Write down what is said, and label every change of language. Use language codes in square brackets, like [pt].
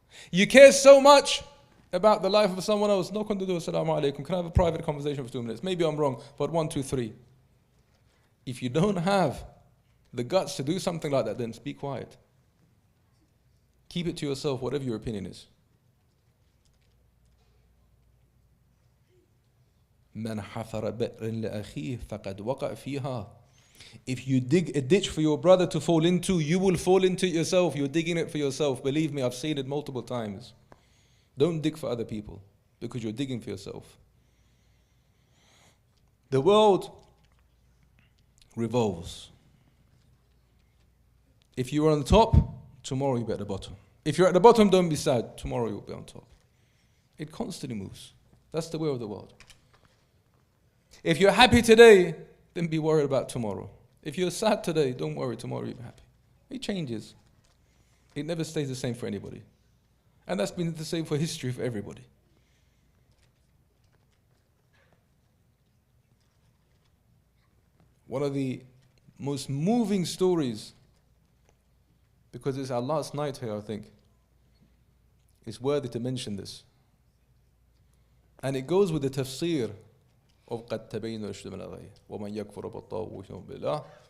[en] You care so much about the life of someone else. Knock on the door, assalamu alaikum. Can I have a private conversation for 2 minutes? Maybe I'm wrong, but 1, 2, 3. If you don't have the guts to do something like that, then speak quiet. Keep it to yourself, whatever your opinion is. [ar] من حفر بئر لأخيه فقد وقع فيها. [en] If you dig a ditch for your brother to fall into, you will fall into it yourself. You're digging it for yourself. Believe me, I've seen it multiple times. Don't dig for other people, because you're digging for yourself. The world revolves. If you are on the top, tomorrow you'll be at the bottom. If you're at the bottom, don't be sad. Tomorrow you'll be on top. It constantly moves. That's the way of the world. If you're happy today, then be worried about tomorrow. If you're sad today, don't worry, tomorrow you'll be happy. It changes. It never stays the same for anybody. And that's been the same for history for everybody. One of the most moving stories, because it's our last night here, I think, it's worthy to mention this. And it goes with the tafsir of [ar] قَدْ تَبَيْنَ الرُّشْدُ مِنَ الْغَيِّ وَمَنْ يَكْفُرُ بِالطَّاغُوتِ بِاللَّهِ.